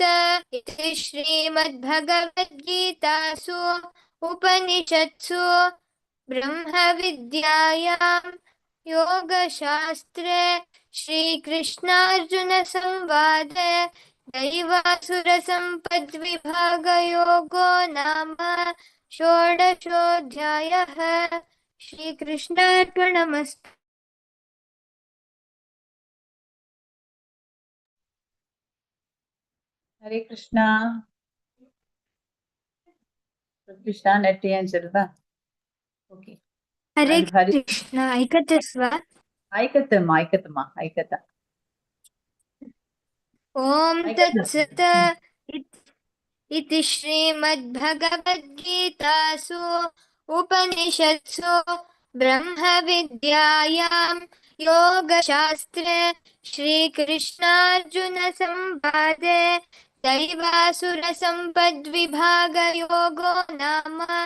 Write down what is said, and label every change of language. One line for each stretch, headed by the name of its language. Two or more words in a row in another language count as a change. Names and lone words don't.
Sanskrit: इति श्रीमद्भगवद्गीतासु उपनिषत्सु ब्रह्मविद्यायां योगशास्त्रे श्रीकृष्णार्जुनसंवादे दैवासुरसम्पद्विभागयोगो नाम षोडशोऽध्यायः। श्रीकृष्णार्पणमस्तु। ಹರೇ ಕೃಷ್ಣ.
Kannada: ಕೃಷ್ಣ ನೆಟ್ಟಿ ಅನ್ಸಲ್ವಾ? ಓಕೆ.
Sanskrit: हरे कृष्ण.
Marathi: ऐकतेस वा? ऐकतम्मा ऐकत.
Sanskrit: ॐ तत्सत्। इति श्रीमद्भगवद्गीतासु उपनिषत्सु ब्रह्मविद्यायां योगशास्त्रे श्रीकृष्णार्जुनसंवादे दैवासुरसम्पद्विभागयोगो नाम